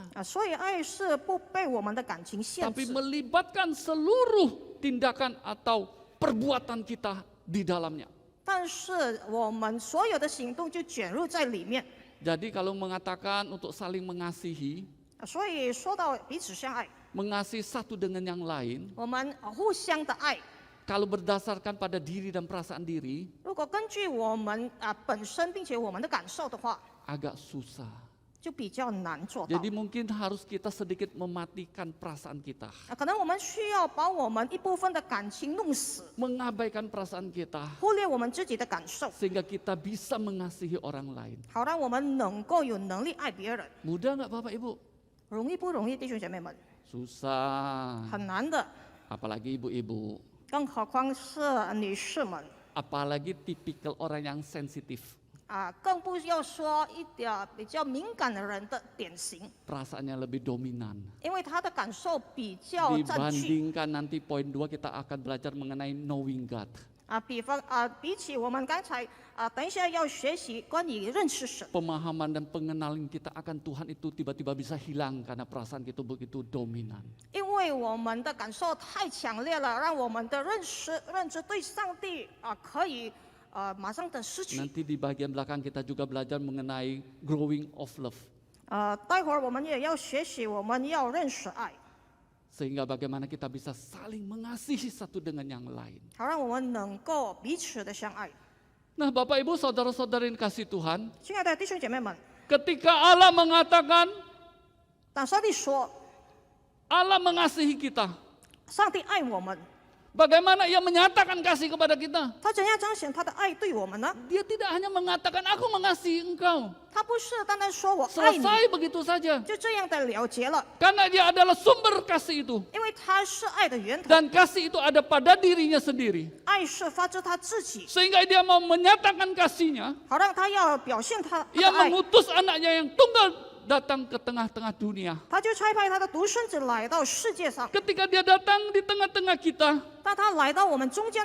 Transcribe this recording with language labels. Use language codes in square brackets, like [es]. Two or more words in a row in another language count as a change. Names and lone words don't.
[zh] 所以爱是不被我们的感情限 [id] tapi [zh] 制， [id] melibatkan seluruh tindakan atau perbuatan kita di dalamnya. [zh] 但是我们所有的行动就卷入在里面。 [id] Jadi kalau mengatakan untuk saling mengasihi, [zh] 所以说到彼此相爱， [id] mengasihi satu dengan yang lain, [zh] 我们互相的爱， [id] kalau berdasarkan pada diri dan perasaan diri, [zh] 如果根据我们本身并且我们的感受的话， [id] agak susah. [zh] 就比较难做到 [id] Jadi。mungkin harus kita sedikit mematikan perasaan kita, [zh] 可能我们需要把我们一部分的感情弄死， [id] mengabaikan perasaan kita, [zh] 忽略我们自己的感受， [id] sehingga kita bisa mengasihi orang lain. [zh] 好让我们能够有能力爱别人。 [id] Mudah nggak Bapak Ibu? [zh] 容易不容易，弟兄姐妹们？ [id] Susah. [zh] 很难的， [id] Apalagi ibu-ibu, [zh] 更何况是女士们 [id] apalagi tipikal orang yang sensitif, [zh] 更不要说一点比较敏感的人的典型， [id] perasaannya lebih dominan. [zh] 因为他的感受比较占据。 [id] Dibandingkan nanti poin 2 kita akan belajar mengenai [en] knowing God. [zh] 比起我们刚才等一下要学习关于认识神， [id] Pemahaman dan pengenalan kita akan Tuhan itu tiba-tiba bisa hilang karena perasaan kita begitu dominan. [zh] 因为我们的感受太强烈了，让我们的认知对上帝可以马上的失去。 [id] Nanti di bagian belakang kita juga belajar mengenai [en] growing of love. [zh] 待会儿我们也要学习，我们要认识爱， [id] Sehingga bagaimana kita bisa saling mengasihi satu dengan yang lain. [zh] 好让我们能够彼此的相爱。 [id] Nah Bapak Ibu saudara-saudara yang kasih Tuhan, [zh] 亲爱的弟兄姐妹们， [id] ketika Allah mengatakan [zh] 当上帝说 [id] Allah mengasihi kita, [zh] 上帝爱我们， [id] bagaimana ia menyatakan kasih kepada kita? [zh] 他怎样彰显他的爱对我们呢？ [id] Dia tidak hanya mengatakan aku mengasihi engkau, [zh] 他不是单单说我爱你， [id] selesai begitu saja. [zh] 就这样的了结了， [id] Karena dia adalah sumber kasih itu. [zh] 因为他是爱的源头， [id] Dan kasih itu ada pada dirinya sendiri. [zh] 爱是发自他自己， [id] Sehingga dia mau menyatakan kasihnya, [zh] 好让他要表现他的 [id] ia [zh] 爱， [id] mengutus anaknya yang tunggal datang ke tengah-tengah dunia. [zh] 他就差派他的独生子来到世界上。 [id] Ketika dia datang di tengah-tengah kita, [zh] 当他来到我们中间，